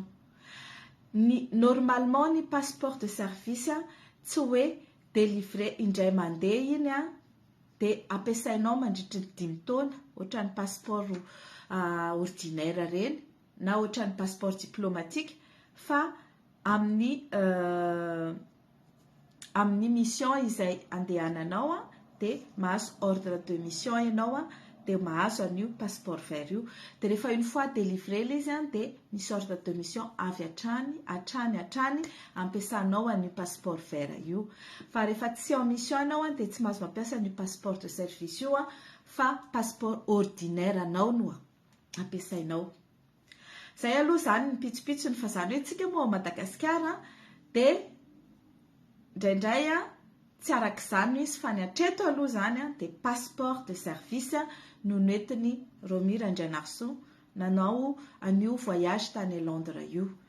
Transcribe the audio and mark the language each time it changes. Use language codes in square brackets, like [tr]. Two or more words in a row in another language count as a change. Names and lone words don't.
[mg] Normalement ny [fr] passeport de service [mg] tsy hoe délivré indray mandeha iny dia ampiasainao mandritra ny 5 taona, ohatra ny [fr] passeport ordinaire [mg] reny na ohatran'ny [fr] passeport diplomatique [mg] fa amin'ny mission izay andehananao dia mahazo [fr] ordre de mission [mg] ianao dia mahazo an'io [fr] passeport vert [mg] io. Dia rehefa [fr] une fois délivré [mg] izy dia misy [fr] ordre de mission [mg] avy hatrany ampiasanao an'io [fr] passeport vert [mg] io. Fa rehefa tsy [fr] en mission [mg] ianao dia tsy mahazo mampiasa an'io [fr] passeport de service [mg] io fa [fr] passeport ordinaire [mg] anao no ampiasainao. Zay aloha zany ny pitsopitsony fa zany hoe tsika moa Madagasikara dia indraindray tsy arak'izany izy fa ny hatreto aloha zany dia [fr] passeport de service [mg] no netiny Romy Randrianarison nanao an'io voyage tany Londres io.